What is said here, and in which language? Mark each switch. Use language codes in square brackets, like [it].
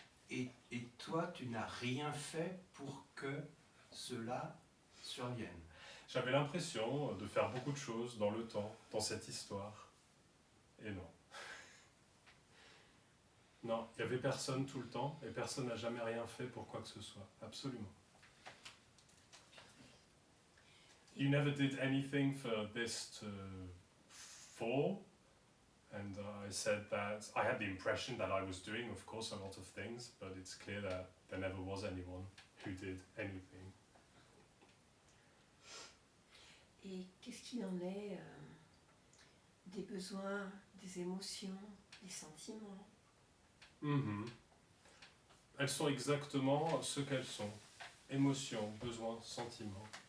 [fr] Et toi, tu n'as rien fait pour que cela survienne. J'avais l'impression de faire beaucoup de choses dans le temps, dans cette histoire. Et non. Non, il n'y avait personne tout le temps, et personne n'a jamais rien fait pour quoi que ce soit. Absolument. [en] You never did anything for this to fall. And I said that I had the impression that I was doing, of course, a lot of things, but it's clear that there never was anyone who did anything. [fr] Et qu'est-ce qu'il en est des besoins, des émotions, des sentiments? Elles sont exactement ce qu'elles sont. Émotions, besoins, sentiments.